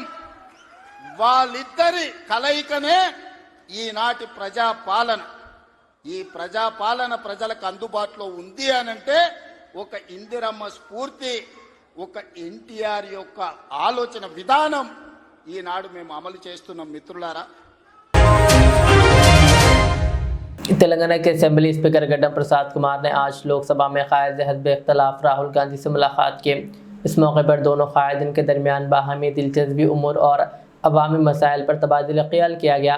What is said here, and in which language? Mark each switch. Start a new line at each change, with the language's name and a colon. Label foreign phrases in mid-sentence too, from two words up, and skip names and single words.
Telugu: వాళ్ళిద్దరి కలయికనే ఈనాటి ప్రజా పాలన। ఈ ప్రజాపాలన ప్రజలకు అందుబాటులో ఉంది అనంటే ఒక ఇందిరమ్మ స్ఫూర్తి, ఒక NTR యొక్క ఆలోచన విధానం ఈనాడు మేము అమలు చేస్తున్నాం మిత్రులారా।
Urdu: تلنگانہ کے اسمبلی اسپیکر گڈھا پرساد کمار نے آج لوک سبھا میں قائد حزب اختلاف راہل گاندھی سے ملاقات کی۔ اس موقع پر دونوں قائدین کے درمیان باہمی دلچسپی امور اور عوامی مسائل پر تبادلہ خیال کیا گیا۔